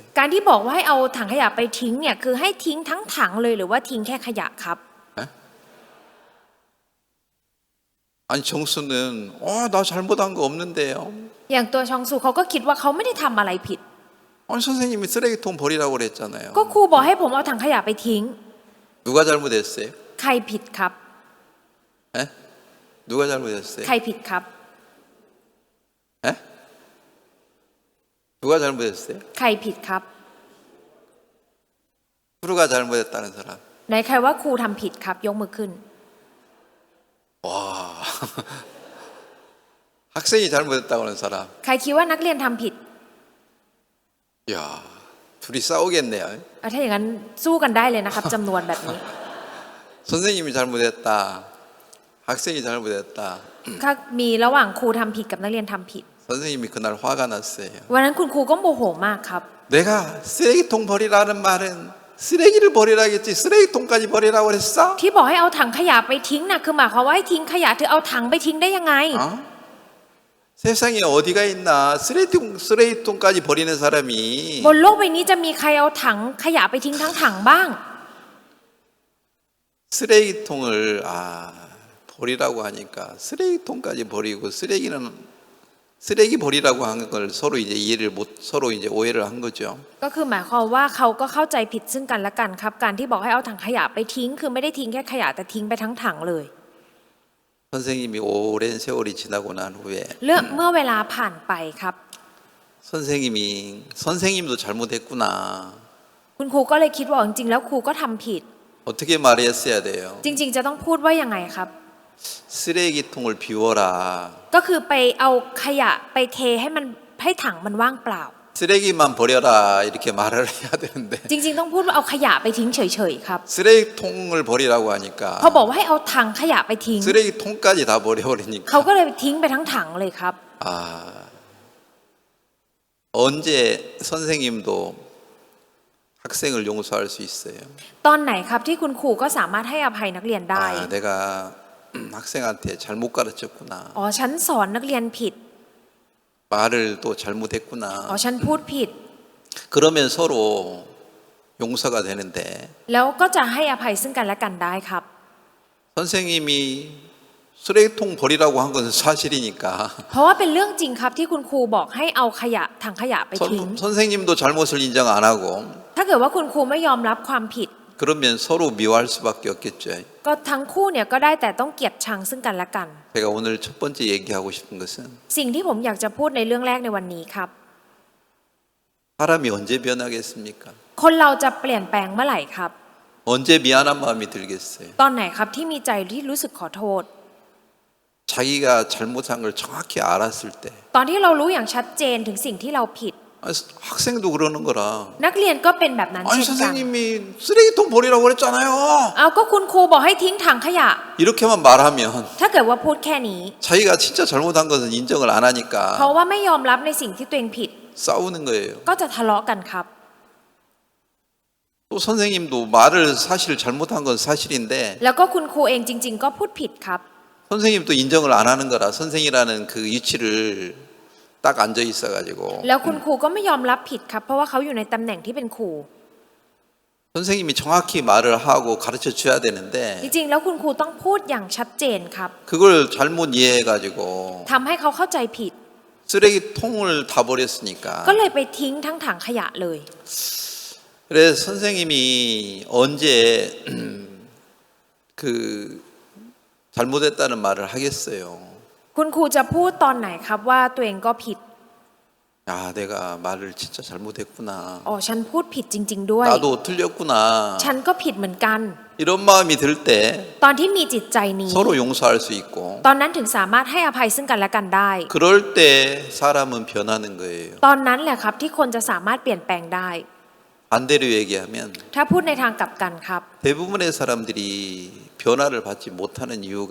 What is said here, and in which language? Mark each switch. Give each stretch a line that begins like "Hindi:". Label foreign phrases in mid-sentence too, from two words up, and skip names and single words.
Thai: การที่บอกว่าให้เอาถังขยะไปทิ้งเนี่ยคือให้ทิ้งทั้งถังเลยหรือว่าทิ้งแค่ขยะครับ
Korean: 아니 정수는 나 잘못한 거 없는데요.
Thai: อย่างตัวชองซูเขาก็คิดว่าเขาไม่ได้ทำอะไรผิด
Korean: 아니 선생님이 쓰레기통 버리라고 그랬잖아요.
Thai: ก็ครูบอกให้ผมเอาถังขยะไปทิ้ง
Korean: 누가 잘못했어요?
Thai: ใครผิดครับ
Korean: 에? 누가 잘못했어요?
Thai: ใครผิดครับ
Korean: 에? 누가 잘못했어요?
Thai: ใครผิดครับ
Korean: 크루가 잘못했다는 사람.
Thai: ไหนใครว่าครูทำผิดครับยกมือขึ้น
Korean: 와. 학생이 잘못했다고 하는 사람.
Thai: ใครคิดว่านักเรียนทำผิด
Korean: 야, 둘이 싸우겠네요.
Thai: ถ้าอย่างนั้นสู้กันได้เลยนะครับจำนวนแบบนี้
Korean: 선생님이 잘못했다. 학생이 잘못했다.
Thai: ถ้ามีระหว่างครูทำผิดกับนักเรียนทำผิด
Korean: 선생님이 그날 화가 났어요.
Thai: วันนั้นคุณครูก็โมโหมากครับ
Korean: 내가 쓰레기통 버리라는 말은 쓰레기를 버리라겠지 쓰레기통까지 버리라고 그랬어?
Thai: ที่บอกให้เอาถังขยะไปทิ้งน่ะคือหมายความว่าให้ทิ้งขยะเธอเอาถังไปทิ้งได้ยังไง
Korean: 어? 세상에 어디가 있나 쓰레기통까지 버리는 사람이
Thai: บนโลกใบนี้จะมีใครเอาถังขยะไปทิ้งทั้งถังบ้าง
Korean: 쓰레기통을 버리라고 하니까 쓰레기통까지 버리고 쓰레기 버리라고 하는 걸 서로 이제 서로 이제 오해를 한 거죠.
Thai: ก็คือหมายความว่าเขาก็เข้าใจผิดซึ่งกันและกันครับการที่บอกให้เอาถังขยะไปทิ้งคือไม่ได้ทิ้งแค่ขยะแต่ทิ้งไปทั้งถังเลย
Korean: 선생님이 오랜 세월이 지나고 난 후에
Thai: เมื่อเวลาผ่านไปครับ
Korean: 선생님도 잘못했구나.
Thai: คุณครูก็เลยคิดว่าจริงๆแล้วครูก็ทำผิด
Korean: 어떻게 말했어야 돼요?
Thai: จริงๆจะต้องพูดว่ายังไงครับ
Korean: 쓰레기통을 비워라.
Thai: ก็คือไปเอาขยะไปเทให้ถังมันว่างเปล่า
Korean: 쓰레기만 버려라 이렇게 말을 해야 되는데
Thai: จริงๆต้องพูดว่าเอาขยะไปทิ้งเฉยๆครับ
Korean: 쓰레기통을 버리라고 하니까
Thai: พอบอกว่าให้เอาถังขยะไปทิ้ง
Korean: 쓰레기통까지 다 버려버리니까
Thai: เขาก็เลยทิ้งไปทั้งถังเลยครับ
Korean: 언제 선생님도 학생을 용서할 수 있어요?
Thai: ตอนไหนครับที่คุณครูก็สามารถให้อภัยนักเรียนได้
Korean: 내가 학생한테 잘못 가르쳤구나.
Thai: อ๋อฉันสอนนักเรียนผิด
Korean: 말을 또
Thai: อ๋อ
Korean: 잘못했구나.
Thai: ฉันพูดผิด
Korean: 그러면 서로 용서가 되는데
Thai: แล้วก็จะให้อภัยซึ่งกันและกันได้ครับ
Korean: 선생님이 쓰레기통 버리라고 한 것은 사실이니까
Thai: เพราะว่าเป็นเรื่องจริงครับที่คุณครูบอกให้เอาถังขยะไปทิ้ง
Korean: 선생님도 잘못을 인정 안 하고
Thai: ถ้าเกิดว่าคุณครูไม่ยอมรับความผิด
Korean: 그러면 서로 미워할 수밖에 없겠죠.
Thai: ก็ทั้งคู่เนี่ยก็ได้แต่ต้องเกลียดชังซึ่งกันและกัน
Korean: 제가 오늘 첫 번째 얘기하고 싶은 것은
Thai: สิ่งที่ผมอยากจะพูดในเรื่องแรกในวันนี้ครับ
Korean: 사람이 언제 변하겠습니까?
Thai: คนเราจะเปลี่ยนแปลงเมื่อไหร่ครับ
Korean: 언제 미안한 마음이 들겠어요?
Thai: ตอนไหนครับที่มีใจที่รู้สึกขอโทษ
Korean: 자기가 잘못한 걸 정확히 알았을 때
Thai: ตอนที่เรารู้อย่างชัดเจนถึงสิ่งที่เราผิด
Korean: 학생도 그러는 거라.
Thai: นักเรียนก็เป็นแบบนั้น
Korean: 아니
Thai: เช่นกัน
Korean: 선생님이 쓰레기통 버리라고 그랬잖아요.
Thai: เอาก็คุณครูบอกให้ทิ้งถังขยะ
Korean: 이렇게만 말하면
Thai: ถ้าเกิดว่าพูดแค่นี้
Korean: 자기가 진짜 잘못한 것은 인정을 안
Thai: เพราะ
Korean: 하니까
Thai: ว่าไม่ยอมรับในสิ่งที่ตัวเองผิด
Korean: 싸우는 거예요.
Thai: ก็จะทะเลาะกันครับ
Korean: 또 선생님도 말을 사실 잘못한 건 사실인데
Thai: แล้วก็คุณครูเองจริง ๆ ก็พูดผิดครับ
Korean: 선생님도 인정을 안 하는 거라 선생이라는 그 위치를 딱 앉아 있어가지고
Thai: แล้วคุณครูก็ไม่ยอมรับผิดครับ เพราะว่าเขาอยู่ในตำแหน่งที่เป็นครู
Korean: 선생님이 정확히 말을 하고 가르쳐 줘야
Thai: จ
Korean: 되는데
Thai: ริงๆแล้วคุณครูต้องพูดอย่างชัดเจนครับ
Korean: 그걸 잘못 이해해가지고
Thai: ทำให้เขาเข้าใจผิด
Korean: 쓰레기통을 다 버렸으니까
Thai: ก็เลยไปทิ้งทั้งถังขยะเลย
Korean: 그래서 선생님이 언제 그 잘못했다는 말을 하겠어요.
Thai: คุณครูจะพูดตอนไหนครับว่าตัวเองก็ผิด
Korean: 야, 내가 말을 진짜 잘못했구나.
Thai: อ๋อฉันพูดผิดจริง ๆ ด้วย
Korean: 나도 틀렸구나.
Thai: ฉันก็ผิดเหมือนกัน
Korean: 이런 마음이 들 때
Thai: ตอนที่มีจิตใจนี้
Korean: 서로 용서할 수 있고
Thai: ตอนนั้นถึงสามารถให้อภัยซึ่งกันและกันได้
Korean: 그럴 때 사람은 변하는 거예요.
Thai: ตอนนั้นแหละครับที่คนจะสามารถเปลี่ยนแปลงได้
Korean: 반대로 얘기하면
Thai: ถ้าพูดในทางกลับกันครับ
Korean: 대부분의 사람들이 변화를 받지 못하는 이유가